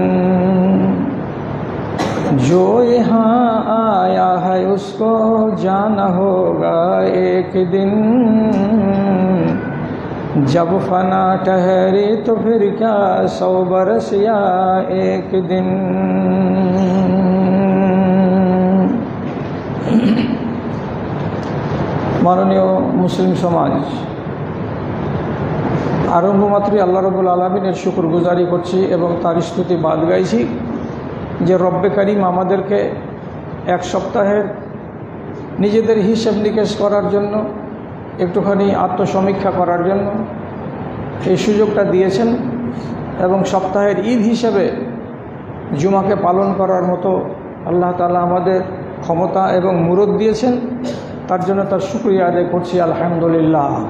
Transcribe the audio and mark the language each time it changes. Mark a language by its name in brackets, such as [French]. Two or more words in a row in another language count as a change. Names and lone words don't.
[Urdu] جو یہاں آیا ہے اس کو جانا ہوگا ایک دن جب فنا ٹھہری تو پھر کیا 100 برس یا ایک دن [Bangla] মাননীয় মুসলিম সমাজ আরম্ভ মাত্রই আল্লাহ রাব্বুল আলামিনের শুকরগুজারি করছি এবং তার স্তুতি বাদ গাইছি যে রব্বে কারিম আমাদেরকে এক সপ্তাহের নিজেদের হিসেব নিকেশ করার জন্য একটুখানি আত্মসমীক্ষা করার জন্য এই সুযোগটা দিয়েছেন এবং সপ্তাহের ঈদ হিসেবে জুমাকে পালন করার মতো আল্লাহ তাআলা আমাদের ক্ষমতা এবং মুরত দিয়েছেন তার জন্য তার শুকরিয়া আদায় করছি আলহামদুলিল্লাহ।